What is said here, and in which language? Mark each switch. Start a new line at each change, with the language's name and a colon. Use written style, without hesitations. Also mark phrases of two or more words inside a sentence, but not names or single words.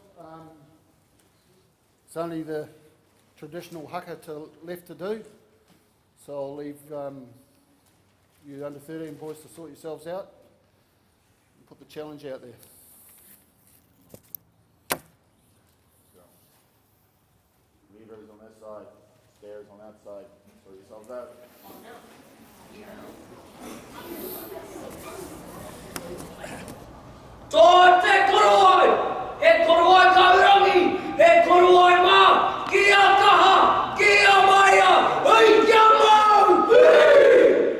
English: It's only the traditional haka left to do, so I'll leave you under 13 boys to sort yourselves out and put the challenge out there. Levers on this side, stairs on that side. Sort yourselves out.
Māori: Tō te koroi, e koroi kaurangi, e koroi mā, kia kaha, kia maia, hei kia mau, hei!